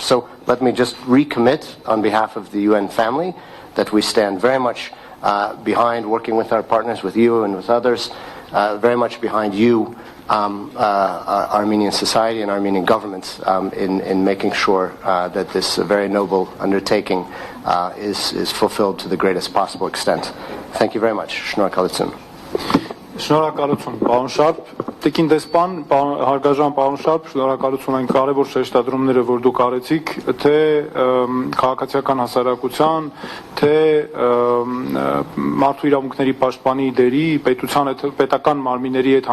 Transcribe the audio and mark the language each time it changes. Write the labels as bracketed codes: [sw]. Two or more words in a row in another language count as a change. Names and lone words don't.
[en] So let me just recommit on behalf of the UN family that we stand very much behind working with our partners, with you and with others, very much behind you, Armenian society and Armenian government in making sure that this very noble undertaking is fulfilled to the greatest possible extent. Thank you very much. [hy] Շնորհակալություն. Շնորհակալություն, պարոն Շարփ, Տիկին դեսպան, հարգարժան պարոն Շարփ, շնորհակալություն այն կարևոր շեշտադրումները, որ դուք արեցիք, թե քաղաքացիական հասարակության, թե մարդու իրավունքների պաշտպանի դերի, պետության հետ, պետական մարմինների հետ